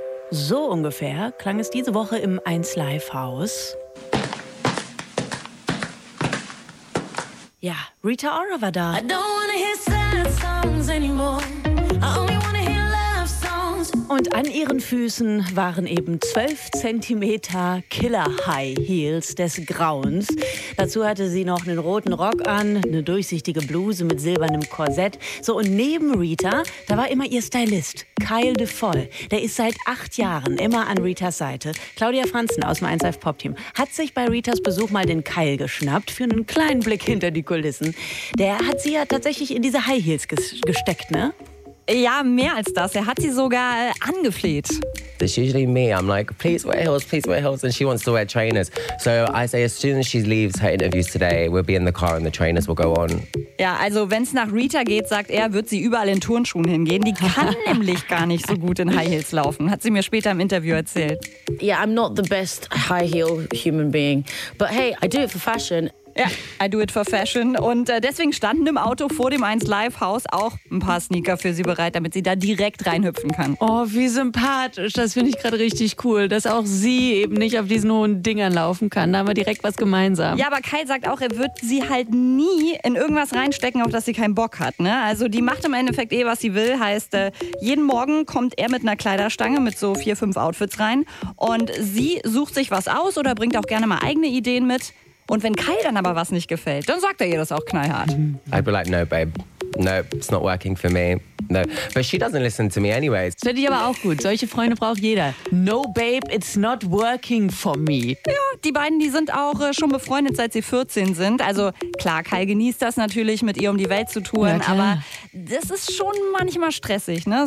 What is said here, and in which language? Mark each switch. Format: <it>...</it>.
<de>So ungefähr klang es diese Woche im 1 Live Haus. Ja, Rita Ora war da.</de> <en>I don't wanna hear sad songs anymore. I only wanna hear love songs.</en> <de>Und an ihren Füßen waren eben 12 cm Killer High Heels des Grauens. Dazu hatte sie noch einen roten Rock an, eine durchsichtige Bluse mit silbernem Korsett. So, und neben Rita, da war immer ihr Stylist, Kyle de Voll. Der ist seit 8 Jahren immer an Ritas Seite. Claudia Franzen aus dem 1Live Pop-Team hat sich bei Ritas Besuch mal den Kyle geschnappt für einen kleinen Blick hinter die Kulissen. Der hat sie ja tatsächlich in diese High Heels gesteckt, ne? Ja, mehr als das. Er hat sie sogar angefleht.</de> <en>It's usually me. I'm like, please wear heels, please wear heels. And she wants to wear trainers. So I say, as soon as she leaves her interviews today, we'll be in the car and the trainers will go on.</en> <de>Ja, also wenn es nach Rita geht, sagt er, wird sie überall in Turnschuhen hingehen. Die kann nämlich gar nicht so gut in High Heels laufen, hat sie mir später im Interview erzählt.</de> <en>Yeah, I'm not the best high heel human being. But hey, I do it for fashion. Ja, I do it for fashion.</en> <de>Und deswegen standen im Auto vor dem 1 Live Haus auch ein paar Sneaker für sie bereit, damit sie da direkt reinhüpfen kann. Oh, wie sympathisch. Das finde ich gerade richtig cool, dass auch sie eben nicht auf diesen hohen Dingern laufen kann. Da haben wir direkt was gemeinsam. Ja, aber Kyle sagt auch, er wird sie halt nie in irgendwas reinstecken, auf das sie keinen Bock hat. Ne? Also die macht im Endeffekt eh, was sie will. Heißt, jeden Morgen kommt er mit einer Kleiderstange mit so 4, 5 Outfits rein. Und sie sucht sich was aus oder bringt auch gerne mal eigene Ideen mit. Und wenn Kyle dann aber was nicht gefällt, dann sagt er ihr das auch knallhart.</de> <en>I'd be like, no, babe, nope, it's not working for me. No, but she doesn't listen to me anyways.</en> <de>Das finde ich aber auch gut. Solche Freunde braucht jeder.</de> <en>No, babe, it's not working for me.</en> <de>Ja, die beiden, die sind auch schon befreundet, seit sie 14 sind. Also klar, Kai genießt das natürlich, mit ihr um die Welt zu touren. Aber das ist schon manchmal stressig, ne?</de>